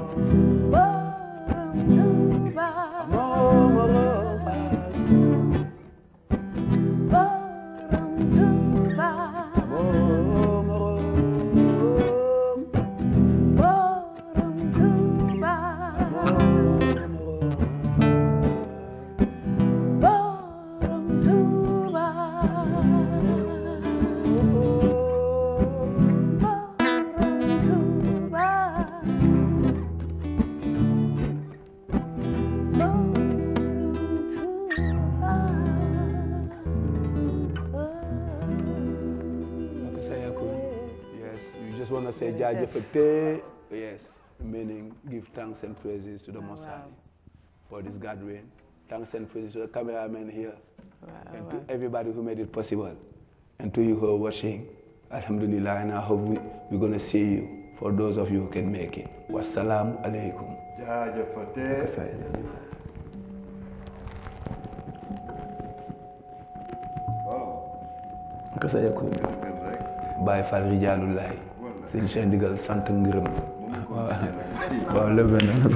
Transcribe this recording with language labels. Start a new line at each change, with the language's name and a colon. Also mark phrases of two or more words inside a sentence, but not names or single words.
Wolof: borom Tuuba borom Tuuba borom Tuuba borom Tuuba borom Tuuba
English: Yes, you just want to say Jajefete, yes, meaning give thanks and praises to the Most High for this gathering. Thanks and praises to the cameraman here and to everybody who made it possible and to you who are watching. Alhamdulillah, and I hope we're gonna see you. For those of you who can make it.
Arabic: وعليكم السلام.
Wolof: Naka sa yakub Baye Fall Rijaalullahi sëñ Cheikh ndigal sant ngërëm waaw le ben